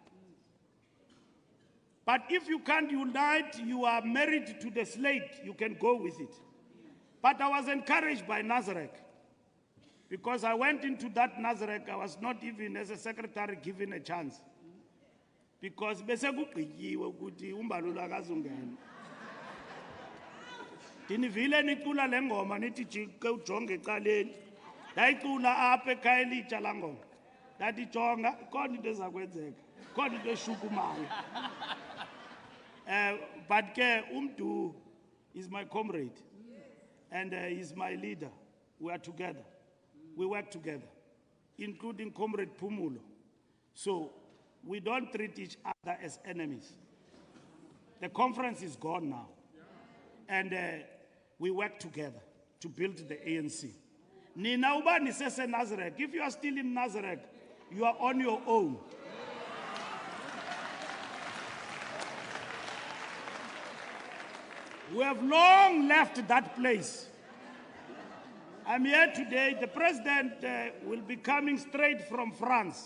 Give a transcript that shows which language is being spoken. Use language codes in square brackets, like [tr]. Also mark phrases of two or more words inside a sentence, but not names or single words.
[en] But if you can't unite, you are married to the slate, you can go with it. But I was encouraged by Nazareth, because I went into that Nazareth, I was not even as a secretary given a chance. [xh] Because bese kugqityiwe ukuthi uMbalula akazungena. Dinivile nicula le ngoma nithi jike ujonge ecaleni. Ndayicula apha ekhaya elitsha la ngoma. Ndathi jonga khona into ezakwenzeka. Khona into eshukumayo. But ke umdu [en] is my comrade and he's my leader. We are together. We work together, including Comrade Pumulo. So we don't treat each other as enemies. The conference is gone now. And we work together to build the ANC. [xh] Nina uba nisese Nazareth. [en] If you are still in Nazareth, you are on your own. We have long left that place. I'm here today. The president will be coming straight from France.